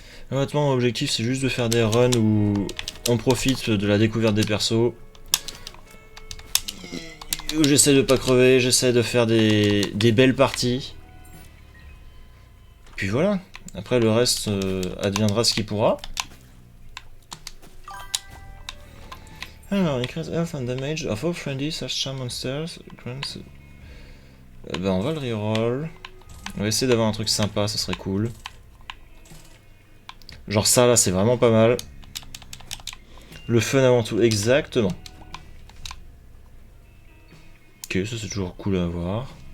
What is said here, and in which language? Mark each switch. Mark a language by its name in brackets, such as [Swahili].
[French] Honnêtement, mon objectif c'est juste de faire des runs où on profite de la découverte des persos. Où j'essaie de pas crever, j'essaie de faire des belles parties. Puis voilà. Après le reste adviendra ce qui pourra. Alors, [English] increase health and damage of all friendly charm monsters. [French] Ben on va le reroll. On va essayer d'avoir un truc sympa, ça serait cool. Genre ça là c'est vraiment pas mal. Le fun avant tout, exactement. Ok, ça c'est toujours cool à avoir.